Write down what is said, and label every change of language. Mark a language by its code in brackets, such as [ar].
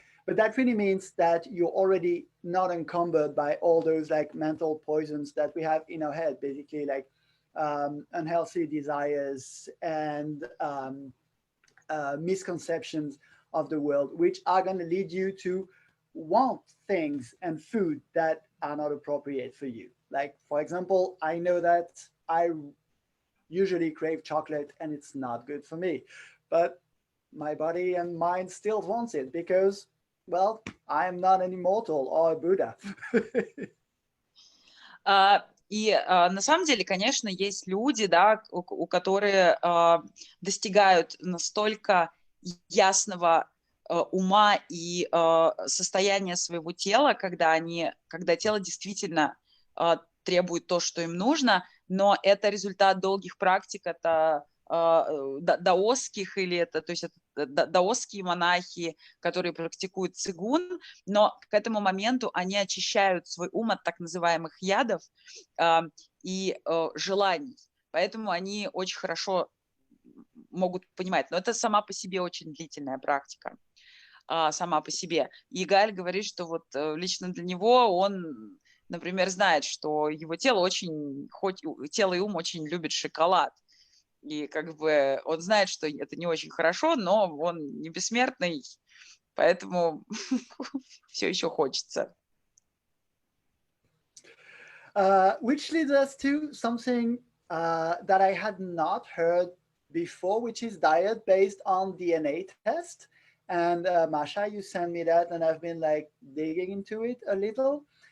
[en] But that really means that you're already not encumbered by all those like mental poisons that we have in our head, basically like unhealthy desires and misconceptions of the world, which are going to lead you to want things and food that are not appropriate for you. Like, for example, I know that I usually crave chocolate and it's not good for me, but my body and mind still wants it because, well, I'm not an immortal or a Buddha. [ru] И на самом деле, конечно, есть люди, да, которые достигают настолько ясного ума и состояния своего тела, когда тело действительно требует то, что им нужно, но это результат долгих практик, это даосских, или то есть это даосские монахи, которые практикуют цигун, но к этому моменту они очищают свой ум от так называемых ядов и желаний. Поэтому они очень хорошо могут понимать. Но это сама по себе очень длительная практика. Сама по себе. И Гаэль говорит, что вот лично для него он например, знает, что его тело очень, хоть тело и ум очень любят шоколад. И как бы он знает, что это не очень хорошо, но он не бессмертный, поэтому все еще хочется. [en] Which leads us to something that I had not heard before, which is diet based on DNA test. And Masha, you sent me that, and I've been like digging into it a little.